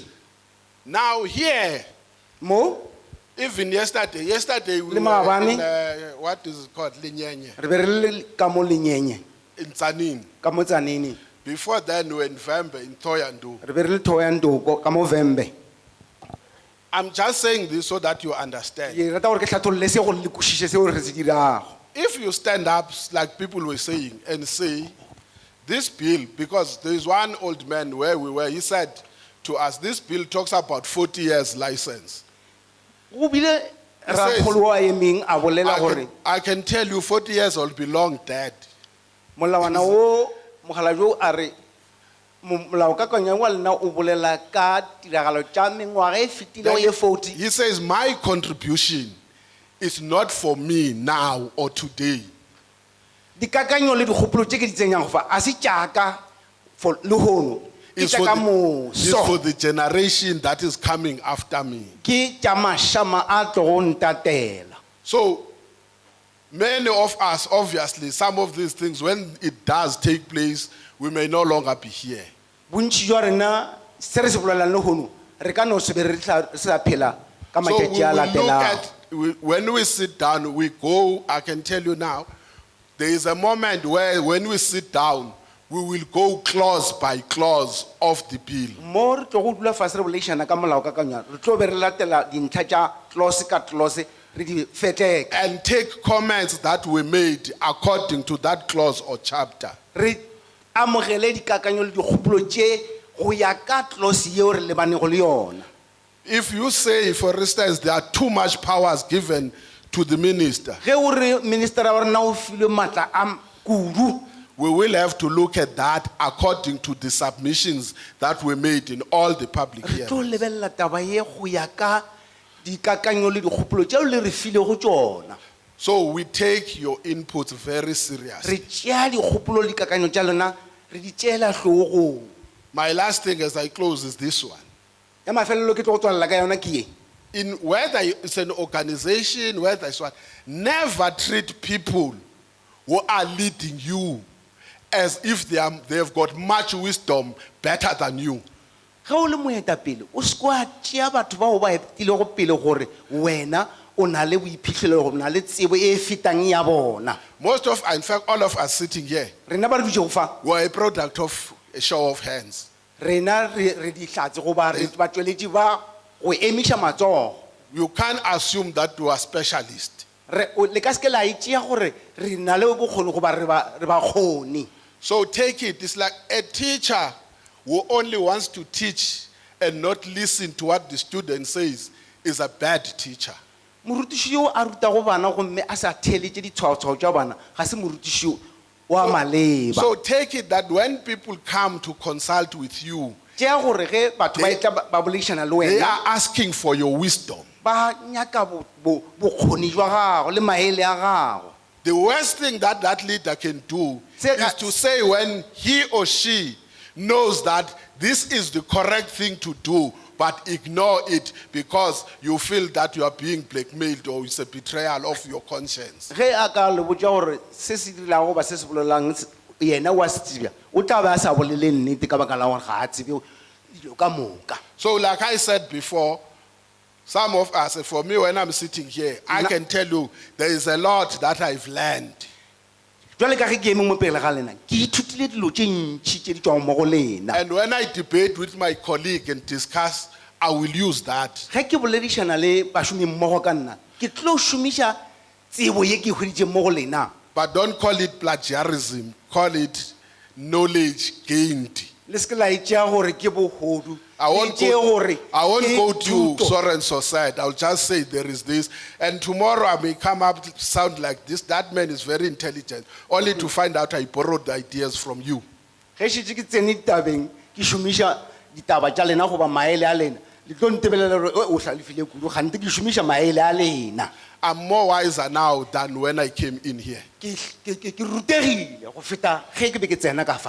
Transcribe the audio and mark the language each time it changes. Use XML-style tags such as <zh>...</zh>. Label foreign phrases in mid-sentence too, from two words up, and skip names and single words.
<en>Now here,</en> <nso>Mo</nso> <en>even yesterday we</en> <nso>Le</nso> <en>were</en> <nso>maabane.</nso> <en>in, what is it called, Linyenye,</en> <nso>re be re le ka mo lenyenye</nso> <en>in Tsanin.</en> <nso>ka mo Tsanini.</nso> <en>Before then we were in Vembe, in Thoyandou.</en> <nso>Re be re le Thohoyandou ka mo Vembe.</nso> <en>I'm just saying this so that you understand.</en> <nso>Ke rata gore ke hlatholle se gore le kwešiše seo re se dirago.</nso> <en>If you stand up, like people were saying, and say, this bill, because there is one old man where we were, he said to us, this bill talks about 40 years license.</en> <nso>Go bile</nso> <en>He says,</en> <nso>rakgolo a emeng a bolela gore</nso> <en>I can tell you 40 years will be long dead.</en> <nso>molawana o mogala jo a re molaokakanywa wa lena o bolela ka tiragalo tša mengwaga e fetilego ye 40.</nso> <en>He says, my contribution is not for me now or today.</en> <nso>Dikakanyo le dikgopolo tše ke di tsenyang go fa a se tšaka for lehono ke</nso> <en>It's</en> <nso>tša</nso> <en>for,</en> <nso>ka</nso> <en>it's</en> <nso>moso</nso> <en>for the generation that is coming after me.</en> <nso>ke tša mašama a tlogo ntatela.</nso> <en>So many of us, obviously, some of these things, when it does take place, we may no longer be here.</en> <nso>Bontši jwa rena se re se bolelang lehono re ka no se be re se sa phela ka</nso> <en>So we</en> <nso>matšatši a</nso> <en>will look</en> <nso>latelago.</nso> <en>at, when we sit down, we go, I can tell you now, there is a moment where when we sit down, we will go clause by clause of the bill.</en> <nso>Mo re tlo go dula fase re bolaišana ka molaokakanywa re tlo be re latela dintlha tša tlose ka tlose re di feteka.</nso> <en>And take comments that were made according to that clause or chapter.</en> <nso>Re amogele dikakanyo le dikgopolo tše go ya ka tlose yeo re lebanego le yona.</nso> <en>If you say, for instance, there are too much powers given to the minister,</en> <nso>Ge o re ministera wa rena o filwe maatla a kudu,</nso> <en>we will have to look at that according to the submissions that were made in all the public</en> <nso>re tlo</nso> <en>hearings.</en> <nso>lebelela taba ye go ya ka dikakanyo le dikgopolo tšeo le re filego tšona.</nso> <en>So we take your inputs very</en> <nso>Re</nso> <en>seriously.</en> <nso>tšea dikgopolo le dikakanyo tša lona re di tšeela hlogong.</nso> <en>My last thing as I close is this one.</en> <nso>Ya mafelelo ke tlo go tswalela ka yona ke ye.</nso> <en>In whether it's an organization, whether it's what, never treat people who are leading you as if they've got much wisdom better than you.</en> <nso>Ge o le moetapele o se kwa tšea batho bao ba etilego pele gore wena o na le boiphihlelo o na le tsebo e fetang ya bona.</nso> <en>Most of, in fact, all of us sitting here,</en> <nso>Rena ba re dutše go fa</nso> <en>were a product of a show of hands.</en> <nso>rena re di hlatse goba re batšweletši ba go emiša matsogo.</nso> <en>You can't assume that you are specialist.</en> <nso>Le ka seke la itšea gore re na le bokgoni goba re ba kgoni.</nso> <en>So take it. It's like a teacher who only wants to teach and not listen to what the student says is a bad teacher.</en> <nso>Morutiši yo a rutago bana gomme a sa theeletše ditshwaotshwao tša bana ga se morutiši wa maleba.</nso> <en>So take it that when people come to consult with you,</en> <nso>tšea gore ge batho ba etla ba bolaišana le</nso> <en>they</en> <nso>wena</nso> <en>are asking for your wisdom.</en> <nso>ba nyaka bokgoni jwa gago le maele a gago.</nso> <en>The worst thing that that leader can do is to say when he or she knows that this is the correct thing to do, but ignore it because you feel that you are being blackmailed or it's a betrayal of your conscience.</en> <nso>Ge a ka le botša gore se se direlago ba se se bolelang yena wa se tsebja o tla be a sa bolele nnete ka baka la gore ga a tsebe dilo ka moka.</nso> <en>So like I said before, some of us, for me when I'm sitting here, I can tell you there is a lot that I've learned.</en> <nso>Jwale ka ge ke eme mo pele ga lena ke ithutile dilo tše ntšhi tše di tšwago mo go lena.</nso> <en>And when I debate with my colleague and discuss, I will use that.</en> <nso>Ge ke boledišana le bašomi mmogo ka nna ke tlo šomiša tsebo ye ke hweditše mo go lena.</nso> <en>But don't call it plagiarism, call it knowledge gained.</en> <nso>Le se ke la e tšea gore ke bogodu.</nso> <en>I won't go to so and so said. I'll just say there is this. And tomorrow I may come up to sound like this. That man is very intelligent. Only to find out I borrowed the ideas from you.</en> <nso>Ge šetše ke tsene ditabeng ke šomiša ditaba tša lena goba maele a lena le tlo ntebelela gore o hlalefile kudu gante ke šomiša maele a lena.</nso> <en>I'm more wiser now than when I came in here.</en> <nso>Ke rutegile go feta ge ke be ke tsena ka fa.</nso>